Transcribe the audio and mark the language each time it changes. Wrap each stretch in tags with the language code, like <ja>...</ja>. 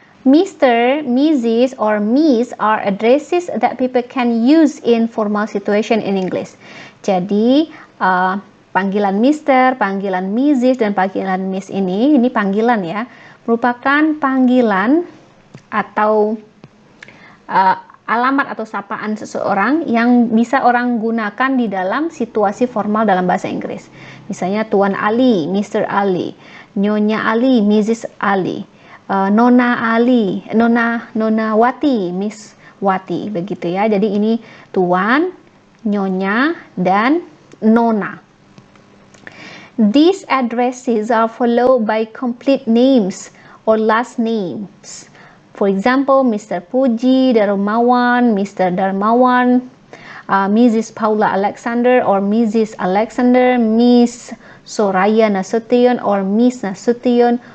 <en>Mr., Mrs., or Miss are addresses that people can use in formal situation in English.</en> <id>Jadi, panggilan Mr., panggilan Mrs., dan panggilan Miss ini panggilan ya, merupakan panggilan atau alamat atau sapaan seseorang yang bisa orang gunakan di dalam situasi formal dalam bahasa Inggris. Misalnya Tuan Ali, Mr. Ali, Nyonya Ali, Mrs. Ali, Nona Ali, Nona Wati, Miss Wati, begitu ya. Jadi ini Tuan, Nyonya, dan Nona.</id> <en>These addresses are followed by complete names or last names. For example, Mr. Puji Darmawan, Mr. Darmawan, Mrs. Paula Alexander or Mrs. Alexander, Miss Soraya Nasution or Miss Nasution.</en>